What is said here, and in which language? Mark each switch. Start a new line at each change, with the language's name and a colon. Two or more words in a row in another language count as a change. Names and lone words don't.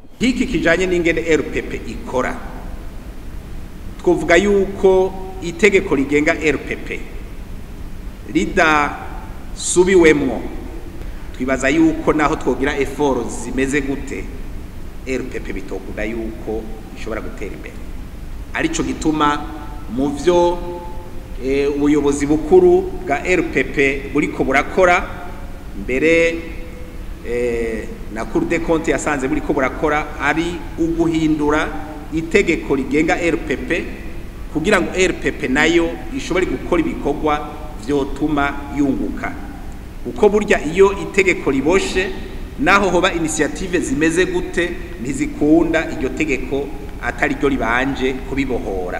Rundi: Hiki kijanye n'ingene RPP ikora twovuga yuko itegeko rigenga RPP rida subiwemwo twibaza yuko naho twogira effort zimeze gute RPP bitokunda yuko ishobora gutera imbere. Arico gituma mu vyo ubuyobozi bukuru bwa RPP buriko burakora mbere na Cour des comptes yasanze buriko burakora ari uguhindura itegeko rigenga RPP kugira ngo RPP nayo ishobore gukora ibikorwa vyotuma yunguka. Uko burya iyo itegeko riboshe naho hoba initiative zimeze gute ntizikunda iryo tegeko atari ryo libanje kubibohora.